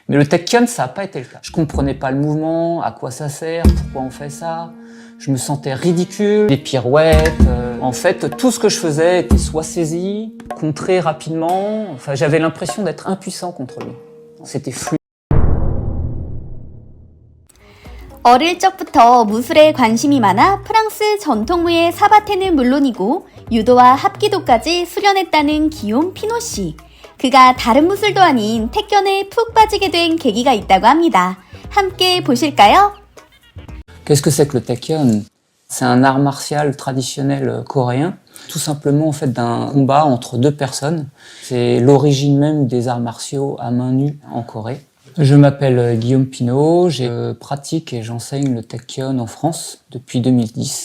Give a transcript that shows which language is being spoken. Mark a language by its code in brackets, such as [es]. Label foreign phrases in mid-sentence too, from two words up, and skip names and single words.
[fr] Mais le Taekyon, ça n'a pas été le cas. Je comprenais pas le mouvement, à quoi ça sert, pourquoi on fait ça. Je me sentais ridicule, des pirouettes. En fait, tout ce que je faisais était soit saisi, contré rapidement. Enfin, j'avais l'impression d'être impuissant contre lui. C'était fluide. [ko] 어릴 적부터 무술에 관심이 많아 프랑스 전통무예 사바테는 물론이고 유도와 합기도까지 수련했다는 기욤 피노 씨. 그가 다른 무술도 아닌 태권에 푹 빠지게 된 계기가 있다고 합니다. 함께 보실까요? [fr] Qu'est-ce que c'est que le Taekyon? C'est un art martial traditionnel coréen, tout simplement en fait d'un combat entre deux personnes. C'est l'origine même des arts martiaux à main nue en Corée. Je m'appelle Guillaume Pinault, je pratique et j'enseigne le Taekyon en France depuis 2010.